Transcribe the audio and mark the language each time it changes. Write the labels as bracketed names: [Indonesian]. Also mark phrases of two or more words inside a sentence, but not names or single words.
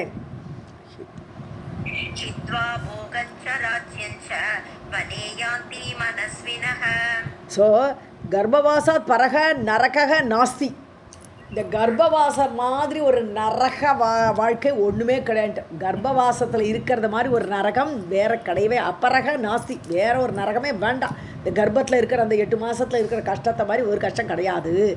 [Tamil] ஒரு லைன். [Sanskrit] चित्वा भोगञ्च राज्यञ्च वने यान्ति मनस्विनः ஸோ गर्भवासात् परं नरकं नास्ति. [Tamil] இந்த கர்ப்பவாசம் மாதிரி ஒரு நரக வாழ்க்கை ஒன்றுமே கிடையாது. கர்ப்பவாசத்தில் இருக்கிறது மாதிரி ஒரு நரகம் வேற கிடையவே [Sanskrit] अपरं नास्ति. [Tamil] வேற ஒரு நரகமே வேண்டாம். இந்த கர்ப்பத்தில் இருக்கிற அந்த 8 மாதத்தில் இருக்கிற கஷ்டத்தை மாதிரி ஒரு கஷ்டம் கிடையாது.